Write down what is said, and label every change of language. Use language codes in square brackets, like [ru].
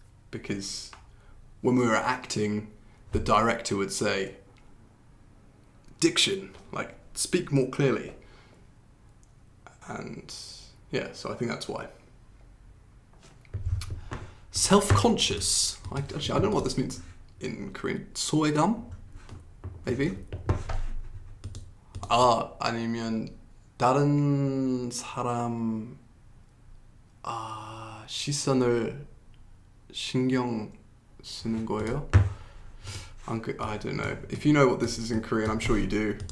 [en] Because when we were acting, the director would say, diction, like speak more clearly. And yeah, so I think that's why. Self-conscious. I don't know what this means in Korean. [ko] 소외감? Maybe? 아니면 다른 사람 시선을 신경 쓰는 거예요? [en] I don't know. If you know what this is in Korean, I'm sure you do.